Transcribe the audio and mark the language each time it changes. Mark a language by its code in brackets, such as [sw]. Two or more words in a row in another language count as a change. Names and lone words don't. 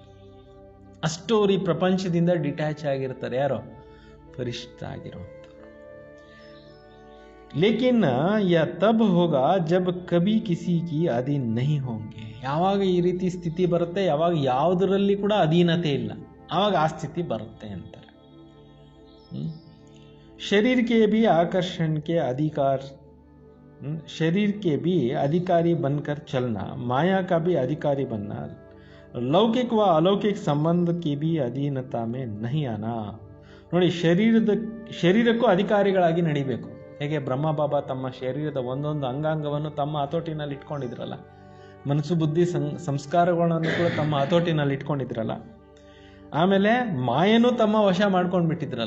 [kn] ಅಷ್ಟು ಅವ್ರು ಈ ಪ್ರಪಂಚದಿಂದ ಡಿಟ್ಯಾಚ್ ಆಗಿರ್ತಾರೆ. ಯಾರೋ? ಫರಿಷ್ಠ ಆಗಿರುವಂಥವ್ರು. [hi] लेकिन या तब होगा जब कभी किसी की अधीन नहीं होंगे. [kn] ಯಾವಾಗ ಈ ರೀತಿ ಸ್ಥಿತಿ ಬರುತ್ತೆ, ಯಾವಾಗ ಯಾವುದರಲ್ಲಿ ಕೂಡ ಅಧೀನತೆ ಇಲ್ಲ, ಆವಾಗ ಆ ಸ್ಥಿತಿ ಬರುತ್ತೆ ಅಂತಾರೆ. [hi] शरीर के भी आकर्षण के अधिकार, शरीर के भी अधिकारी बनकर चलना, माया का भी अधिकारी बनना, लौकिक व अलौकिक संबंध की भी अधीनता में नहीं आना. [kn] ನೋಡಿ, ಶರೀರಕ್ಕೂ ಅಧಿಕಾರಿಗಳಾಗಿ ನಡಿಬೇಕು. ಹೇಗೆ ಬ್ರಹ್ಮ ಬಾಬಾ ತಮ್ಮ ಶರೀರದ ಒಂದೊಂದು ಅಂಗಾಂಗವನ್ನು ತಮ್ಮ ಹತೋಟಿನಲ್ಲಿ ಇಟ್ಕೊಂಡಿದ್ರಲ್ಲ, ಮನಸ್ಸು ಬುದ್ಧಿ ಸಂಸ್ಕಾರಗಳನ್ನು ಕೂಡ ತಮ್ಮ ಹತೋಟಿನಲ್ಲಿ ಇಟ್ಕೊಂಡಿದ್ರಲ್ಲ, ಆಮೇಲೆ ಮಾಯನೂ ತಮ್ಮ ವಶ ಮಾಡ್ಕೊಂಡು ಬಿಟ್ಟಿದ್ರಲ್ಲ.